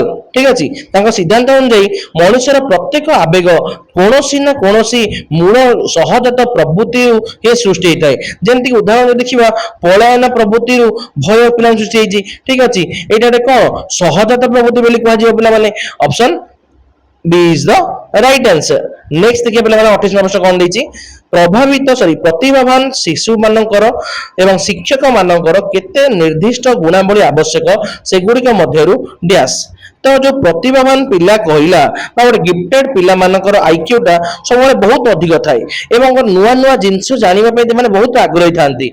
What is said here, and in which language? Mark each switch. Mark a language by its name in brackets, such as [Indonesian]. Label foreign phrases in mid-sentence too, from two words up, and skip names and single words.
[Odia] ଠିକ ଅଛି, ତାଙ୍କ ସିଦ୍ଧାନ୍ତ ଅନୁଯାୟୀ ମଣିଷର ପ୍ରତ୍ୟେକ ଆବେଗ କୌଣସି ନା କୌଣସି ମୂଳ ସହଜାତ ପ୍ରବୃତ୍ତିରୁ ହିଁ ସୃଷ୍ଟି ହେଇଥାଏ। ଯେମିତିକି ଉଦାହରଣ ଦେଖିବା, ପଳାୟନ ପ୍ରବୃତ୍ତିରୁ ଭୟ ପିଲାଙ୍କୁ ସୃଷ୍ଟି ହେଇଛି। ଠିକ ଅଛି, ଏଇଟା ଗୋଟେ କଣ ସହଜାତ ପ୍ରବୃତ୍ତି ବୋଲି କୁହାଯିବ ପିଲାମାନେ। [English] ଅପସନ B is the right answer. [Odia] Next देखिए पिलाମାନେ 28 ନମ୍ବର କଣ ଦେଇଛି, ପ୍ରତିଭାବାନ ଶିଶୁ ମାନଙ୍କର ଏବଂ ଶିକ୍ଷକ ମାନଙ୍କର କେତେ ନିର୍ଦ୍ଦିଷ୍ଟ ଗୁଣାବଳୀ ଆବଶ୍ୟକ ସେଗୁଡ଼ିକ ମଧ୍ୟରୁ ଡ୍ୟାଶ। ତ ଯୋଉ ପ୍ରତିଭାବାନ ପିଲା କହିଲା ବା ଗୋଟେ ଗିଫ୍ଟେଡ ପିଲାମାନଙ୍କର ଆଇକ୍ୟୁଟା ସବୁବେଳେ ବହୁତ ଅଧିକ ଥାଏ ଏବଂ ନୂଆ ନୂଆ ଜିନିଷ ଜାଣିବା ପାଇଁ ସେମାନେ ବହୁତ ଆଗ୍ରହୀ ଥାନ୍ତି।